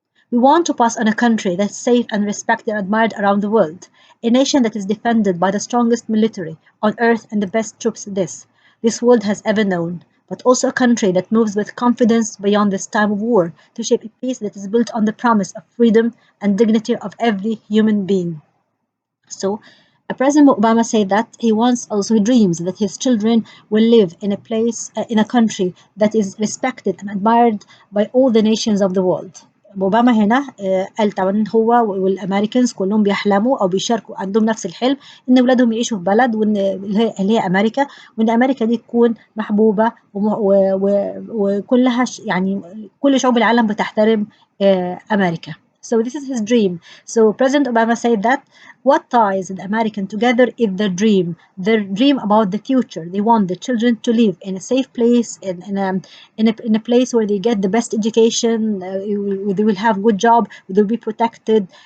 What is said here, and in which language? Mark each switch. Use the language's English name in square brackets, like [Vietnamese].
[English] We want to pass on a country that's safe and respected and admired around the world, a nation that is defended by the strongest military on earth and the best troops this world has ever known, but also a country that moves with confidence beyond this time of war to shape a peace that is built on the promise of freedom and dignity of every human being. So, President Obama said that he dreams that his children will live in in a country that is respected and admired by all the nations of the world. [Arabic] أوباما هنا قال طبعا هو والأمريكانز كلهم بيحلموا أو بيشاركوا عندهم نفس الحلم إن أولادهم يعيشوا في بلد اللي هي أمريكا، وإن أمريكا دي تكون محبوبة وكلها يعني كل شعوب العالم بتحترم أمريكا. [English] So this is his dream. So President Obama said that what ties the American together is their dream about the future. They want the children to live in a safe place, in a place where they get the best education, they will have good job, they will be protected.